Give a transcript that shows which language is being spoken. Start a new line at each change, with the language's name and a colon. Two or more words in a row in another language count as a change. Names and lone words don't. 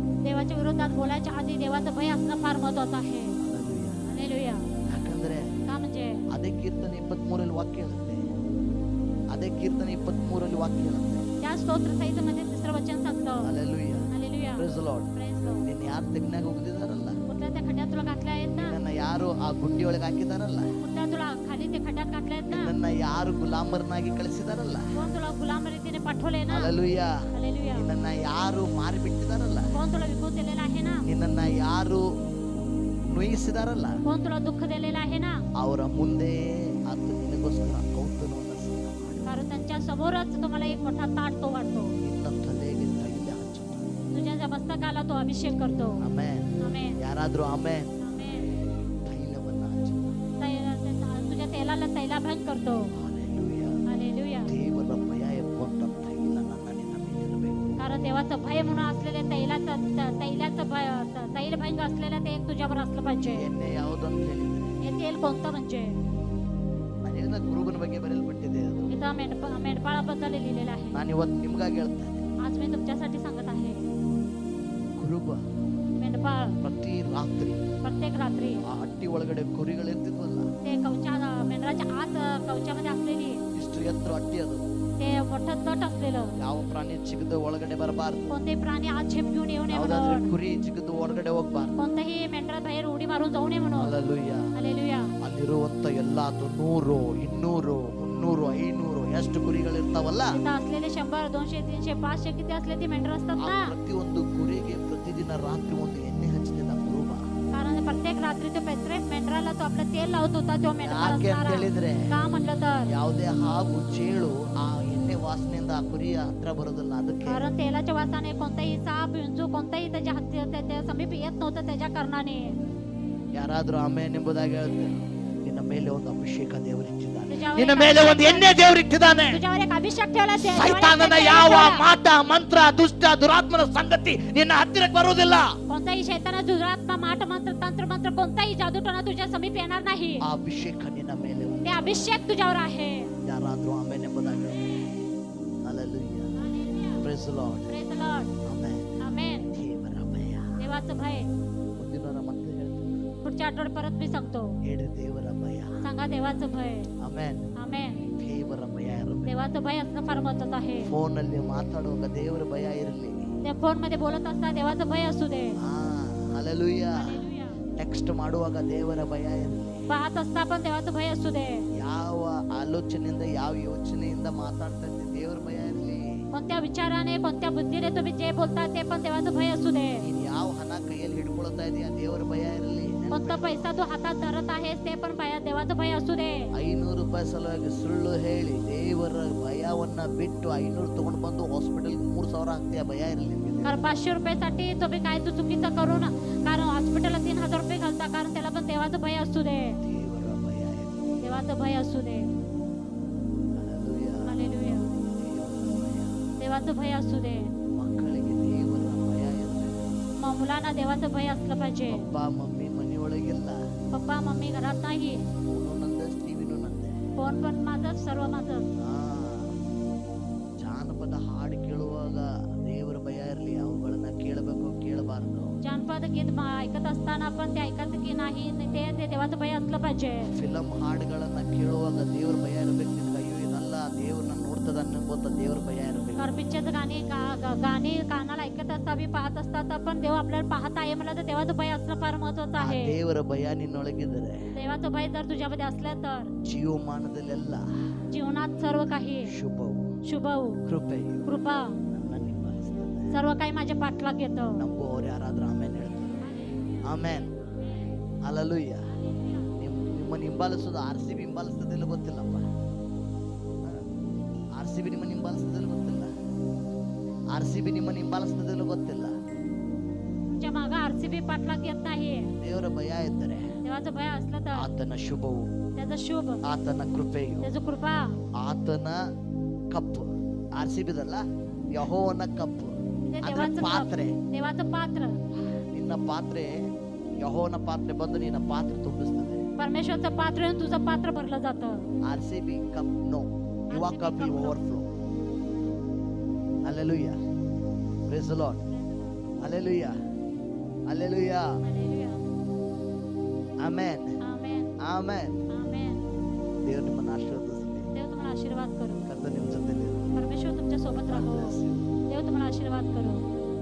Marathi: देवाच्या विरोधात बोलायच्या आधी देवाचं भय असणं फार महत्वाचं आहे.
Kannada: ಹಲ್ಲೆಲೂಯಾ.
Marathi: हालेलुया.
Kannada: ಯಾಕಂದ್ರೆ
Marathi: का म्हणजे
Kannada: ಅದೇ ಕೀರ್ತನೆ 23 ವಾಕ್ಯ ಹೇಳುತ್ತೆ. ಅದೇ ಕೀರ್ತನೆ 23 ವಾಕ್ಯ ಹೇಳುತ್ತೆ.
Marathi: त्या स्तोत्र संहितेमध्ये तिसरं वचन सांगतं.
Kannada: ಹಲ್ಲೆಲೂಯಾ.
Marathi: हालेलुया.
English: Praise the Lord. Praise the Lord.
Kannada: ನಿನ್ನ ಯಾರು ತೆಗ್ನಾಗ ಹೋಗಿದಾರಲ್ಲ,
Marathi: कुठल्या त्या खड्ड्यात तुला घातल्या आहेत ना,
Kannada: ನನ್ನ ಯಾರು ಆ ಗುಂಡಿ ಒಳಗೆ ಹಾಕಿದಾರಲ್ಲ,
Marathi: कुठल्या तुला खाली ते खड्ड्यात घातल्या आहेत ना,
Kannada: ನನ್ನ ಯಾರು ಗುಲಾಮರನಾಗಿ ಕಳಿಸಿದಾರಲ್ಲ,
Marathi: कोण तुला गुलाम रीतीने पाठवले ना.
Kannada: ಹಲ್ಲೆಲೂಯಾ.
Marathi: हालेलुया.
Kannada: ನಿನ್ನನ್ನ ಯಾರು ಮಾರಿ ಬಿಟ್ಟಿದಾರಲ್ಲ,
Marathi: कोण तुला विकून दिलेला आहे ना,
Kannada: ನಿನ್ನನ್ನ ಯಾರು ನೋಯಿಸಿದಾರಲ್ಲ,
Marathi: कोण तुला दुःख दिलेलं आहे ना,
Kannada: ಅವರ ಮುಂದೆ ಆತ ನಿನಗೋಸ್ಕರ ಔತಣವನ್ನು ಸಿದ್ಧ ಮಾಡಿ
Marathi: कारण त्यांच्या समोरच तुम्हाला एक मोठा ताट तो वाढतो.
Kannada: ನಿನ್ನ ತಲೆಗೆ ತೈಲ ಹಚ್ಚುತ್ತಾನೆ.
Marathi: तुझ्या ज्या मस्तकाला तो अभिषेक करतो.
Kannada: ಆಮೆನ್.
Marathi: आमेन.
Kannada: ಯಾರಾದ್ರೂ ಆಮೆನ್.
Marathi: आमेन.
Kannada: ತೈಲವನ್ನ ಹಚ್ಚುತ್ತಾನೆ.
Marathi: तुझ्या तेलाला तैलाभंग करतो.
Kannada: ಹಲ್ಲೆಲೂಯಾ.
Marathi: हालेलुया.
Kannada: ದೇವರ ಭಯ ಎಂಬಂತ ತೈಲ ನನ್ನ ನಿನ್ನ ಮೇಲೆ ಇರಬೇಕು.
Marathi: कारण देवाचं भय म्हणून असलेले तैलभंग असलेलं ते एक तुझ्यावर असलं पाहिजे.
Kannada: ಎಣ್ಣೆ ಯಾವುದಂತ ಹೇಳಿದ್ರೆ,
Marathi: हे तेल कोणतं म्हणजे,
Kannada: ನಾನು ಹೇಳಿದ ಕುರುಬನ ಬಗ್ಗೆ ಬರೆಯಲ್ಪಟ್ಟಿದೆ ಅದು.
Marathi: इथं मेंढपाळाबद्दल लिहिलेलं आहे.
Kannada: ನಾನು ಇವತ್ತು ನಿಮ್ಗಾಗಿ ಹೇಳ್ತಾ ಇದ್ದೀನಿ.
Marathi: आज मी तुमच्यासाठी सांगत आहे.
Kannada: ಕುರುಬ
Marathi: मेंढपाळ
Kannada: ಪ್ರತಿ ರಾತ್ರಿ
Marathi: प्रत्येक रात्री
Kannada: ಆ ಹಟ್ಟಿ ಒಳಗಡೆ ಕುರಿಗಳಿರ್ತಿದ್ವಲ್ಲ,
Marathi: ते मेंढराच्या आत कवचामध्ये असलेली
Kannada: ಇಷ್ಟು ಎತ್ತರ ಹಟ್ಟಿ ಅದು.
Marathi: ते मोठं तट असलेलं,
Kannada: ಯಾವ ಪ್ರಾಣಿ ಚಿಗದು ಒಳಗಡೆ ಬರಬಾರ್ದು,
Marathi: कोणतेही प्राणी आत झेप घेऊन येऊ नये
Kannada: ಯಾವ್ದಾದ್ರೆ
Marathi: म्हणून,
Kannada: ಕುರಿ ಚಿಗದು ಹೊರಗಡೆ ಹೋಗ್ಬಾರ್ದು.
Marathi: कोणतंही मेंढरा बाहेर उडी मारून जाऊ नये म्हणून.
Kannada: ಹಲ್ಲೆಲೂಯಾ.
Marathi: हालेलुया.
Kannada: ಅಲ್ಲಿರುವಂತ ಎಲ್ಲಾ 100, 200, 300, 500 ಎಷ್ಟು ಕುರಿಗಳಿರ್ತಾವಲ್ಲ,
Marathi: तिथं असलेले 100, 200, 300, 500 किती असले ती मेंढर असतात ಆ ना.
Kannada: ಪ್ರತಿಯೊಂದು ಕುರಿಗೆ ಪ್ರತಿದಿನ ರಾತ್ರಿ ಒಂದು ಎಣ್ಣೆ ಹಚ್ಚಲಿಲ್ಲ ಕುರುಬ.
Marathi: कारण प्रत्येक रात्री तो प्रत्येक मेंढराला तो आपलं तेल लावत होता. तो मेंढपाळ
Kannada: ಯಾಕೆ ಅಂತ
Marathi: असणारा.
Kannada: ಹೇಳಿದ್ರೆ,
Marathi: का म्हटलं तर,
Kannada: ಯಾವುದೇ ಹಾವು ಚೇಳು ಆ ಎಣ್ಣೆ ವಾಸನೆಯಿಂದ ಆ ಕುರಿಯ ಹತ್ರ ಬರೋದಿಲ್ಲ. ಅದಕ್ಕೆ
Marathi: कारण तेलाच्या वासाने कोणताही साप विंचू कोणताही त्याच्या त्या समीप येत नव्हतं त्याच्या कारणाने.
Kannada: ಯಾರಾದ್ರೂ ಆಮೇನ್ ಎಂಬುದಾಗಿ ಹೇಳ್ತಾರೆ, ನಿನ್ನ ಮೇಲೆ ಒಂದು ಅಭಿಷೇಕ ದೇವರಿಟ್ಟಿದ್ದಾನೆ,
Marathi: तुझ्यावर
Kannada: ನಿನ್ನ
Marathi: एक
Kannada: ಮೇಲೆ ಒಂದು
Marathi: अभिषेक-
Kannada: ಎಣ್ಣೆ ದೇವರಿಟ್ಟಿದ್ದಾನೆ.
Marathi: तुझ्यावर एक अभिषेक ठेवला.
Kannada: ಸೈತಾನನ ಯಾವ ಮಾಟ ಮಂತ್ರ ದುಷ್ಟ ದುರಾತ್ಮನ ಸಂಗತಿ ನಿನ್ನ ಹತ್ತಿರಕ್ಕೆ ಬರುವುದಿಲ್ಲ.
Marathi: कोणताही शैताना दुरात्मा माट मंत्र तंत्र मंत्र कोणताही जादूटोणा तुझ्या समीप येणार नाही.
Kannada: ಆ ಅಭಿಷೇಕ ನಿನ್ನ ಮೇಲೆ ಉಂಟು.
Marathi: ते अभिषेक तुझ्यावर आहे.
Kannada: ಯಾರಾದ್ರೂ ಆಮೇನ್ ಎಂಬುದಾಗಿ ಹಲ್ಲೆಲೂಯಾ.
English: Praise the Lord. Praise the Lord.
Kannada: ಆಮೆನ್.
English: Amen. आमेन.
Kannada: ದೇವರ ಭಯ.
Marathi: देवाचं भय.
Kannada: ಮುಂದಿನ ವಾರ ಮತ್ತೆ ಹೇಳ್ತೀನಿ.
Marathi: पुढच्या आठवड्यात परत मी सांगतो.
Kannada: ಹೇಳ್ರಿ ದೇವರ ಭಯ.
Marathi: सांगा देवाचं भय.
Kannada: ಆಮೆನ್.
Marathi: आमेन.
Kannada: ದೇವರ ಭಯ ಇರಬೇಕು.
Marathi: देवाचं भय असणं फार महत्वाचं आहे.
Kannada: ಫೋನಲ್ಲಿ ಮಾತಾಡುವಾಗ ದೇವರ ಭಯ ಇರಲಿ.
Marathi: त्या फोन मध्ये बोलत असता देवाचं भय असू दे.
Kannada: ಹಲ್ಲೆಲೂಯಾ.
Marathi: हालेलुया.
Kannada: ಟೆಕ್ಸ್ಟ್ ಮಾಡುವಾಗ ದೇವರ ಭಯ ಇರಲಿ.
Marathi: पाहत असता पण देवाचं भय असू दे.
Kannada: ಯಾವ ಆಲೋಚನೆಯಿಂದ ಯಾವ ಯೋಚನೆಯಿಂದ ಮಾತಾಡ್ತಾ ಇದ್ದೆ ದೇವರ ಭಯ ಇರಲಿ.
Marathi: कोणत्या विचाराने कोणत्या बुद्धीने तुम्ही जे बोलता ते पण देवाचं भय असू दे.
Kannada: ನೀನು ಯಾವ ಹಣ ಕೈಯಲ್ಲಿ ಹಿಡ್ಕೊಳ್ತಾ ಇದೆಯಾ ದೇವರ ಭಯ ಇರಲಿ.
Marathi: कोणता पैसा तू हातात धरत आहेस ते पण देवाचं भय असू दे.
Kannada: 500 ರೂಪಾಯಿ ಸಲುವಾಗಿ ಸುಳ್ಳು ಹೇಳಿ ದೇವರ ಭಯವನ್ನ ಬಿಟ್ಟು 500 ತಗೊಂಡು ಬಂದು ಹಾಸ್ಪಿಟಲ್ಗೆ 3000 ಹಾಕ್ತೀಯ. ಭಯ ಇರಲಿ ನಿಮಗೆ.
Marathi: कारण 500 रुपयासाठी तुम्ही काय तू चुकीचं करून कारण हॉस्पिटलला 3000 रुपये घालता कारण त्याला पण देवाचं भय असू दे.
Kannada: ದೇವರ ಭಯ ಇರಲಿ.
Marathi: देवाचं भय असू दे.
Kannada: ಹಲ್ಲೆಲೂಯಾ.
Marathi: हालेलुया.
Kannada: ದೇವರ ಭಯ.
Marathi: देवाचं भय असू दे.
Kannada: ಮಕ್ಕಳಿಗೆ ದೇವರ ಭಯ ಇರಬೇಕು.
Marathi: मग मुलांना देवाचं भय असलं पाहिजे.
Kannada: ಪಪ್ಪ ಮಮ್ಮಿ ಮನೆಯೊಳಗಿಲ್ಲ.
Marathi: पप्पा मम्मी घरात नाही.
Kannada: ಫೋನು ನಂದೆ, ಟಿವಿನೂ ನಂದೆ.
Marathi: फोन पण माझं सर्व माझं.
Kannada: ಜಾನಪದ ಹಾಡು ಕೇಳುವಾಗ ದೇವರ ಭಯ ಇರಲಿ. ಅವುಗಳನ್ನ ಕೇಳಬೇಕು, ಕೇಳಬಾರದು.
Marathi: जानपद गीत ऐकत असताना पण ते ऐकायचं की नाही ते देवाचं भय असलं पाहिजे.
Kannada: ಫಿಲಂ ಹಾಡುಗಳನ್ನ ಕೇಳುವಾಗ ದೇವರ ಭಯ ಇರಬೇಕು. ನಿನ್ಗೆ ಅಯ್ಯೋ ಇದಲ್ಲ ದೇವ್ರನ್ನ ನೋಡ್ತದ ಅನ್ನೋತ ದೇವರ ಭಯ ಇರಬೇಕು.
Marathi: कारण पिक्चरचं गाणी कानाला ऐकत असता बी पाहत असतात पण देव आपल्याला पाहत आहे मला तर देवाचं भय असणं फार महत्वाचं ಆ आहे.
Kannada: ದೇವರ ಭಯ ನಿನ್ನೊಳಗಿದ್ರೆ
Marathi: देवाचं भय जर तुझ्यामध्ये असलं तर
Kannada: ಜೀವಮಾನದಲ್ಲೆಲ್ಲ
Marathi: जीवनात सर्व काही
Kannada: ಶುಭವು
Marathi: शुभ
Kannada: ಕೃಪೆಯು
Marathi: कृपा
Kannada: ನನ್ನ ನಿಂಬಲಿಸ್ತದೆ.
Marathi: सर्व काही माझ्या पाठलाग येतं.
Kannada: ನಂಬುವವರು ಯಾರಾದ್ರೂ ಆಮೇನ್ ಹೇಳ್ತಾರೆ. ಆಮೇನ್. ಹಲ್ಲೆಲೂಯ. ನಿಮ್ಮನ್ನು ಹಿಂಬಾಲಿಸೋದು RCB ಹಿಂಬಾಲಿಸ್ತದಿಲ್ಲ ಗೊತ್ತಿಲ್ಲಪ್ಪ. RCB ನಿಮ್ಮನ್ನು ಹಿಂಬಾಲಿಸ್ತದಿಲ್ಲ ಗೊತ್ತಿಲ್ಲ. RCB ನಿಮ್ಮನ್ನು ಹಿಂಬಾಲಿಸ್ತದಿಲ್ಲ ಗೊತ್ತಿಲ್ಲ.
Marathi: तुमच्या मागं RCB पाठलाग येत नाही.
Kannada: ದೇವರ ಭಯ ಇದ್ದರೆ
Marathi: देवाचं भय असलं तर
Kannada: ಆತನ ಶುಭವು,
Marathi: त्याचं शुभ
Kannada: ಆತನ ಕೃಪೆಯು,
Marathi: त्याचं कृपा
Kannada: ಆತನ ಕಪ್ಪು. RCBದಲ್ಲ, ಯೆಹೋವನ ಕಪ್ಪು
Marathi: ते
Kannada: ಅಂದ್ರೆ
Marathi: देवाचं
Kannada: ಪಾತ್ರೆ.
Marathi: देवाचं पात्र
Kannada: ನಿನ್ನ ಪಾತ್ರೆ ಯೆಹೋವನ ಪಾತ್ರೆ ಬಂದು ನಿನ್ನ ಪಾತ್ರೆ ತುಂಬಿಸ್ತದೆ.
Marathi: परमेश्वरचं पात्र येऊन तुझं पात्र भरलं जातं.
English: RCB cup no, your cup will overflow. Hallelujah. Praise the Lord. Hallelujah. Hallelujah.
Marathi: हालेलुया.
English: Amen.
Marathi: आमेन.
English: Amen.
Marathi: आमेन.
Kannada: ದೇವರು ನಿಮ್ಮನ್ನು ಆಶೀರ್ವದಿಸಲಿ.
Marathi: देव तुम्हाला आशीर्वाद करू.
Kannada: ಕರ್ತನು ನಿಮ್ಮ ಜೊತೆಯಲ್ಲಿ ಇರಲಿ.
Marathi: परमेश्वर तुमच्या सोबत
English: God
Marathi: राहो.
English: bless you.
Marathi: देव तुम्हाला आशीर्वाद करू.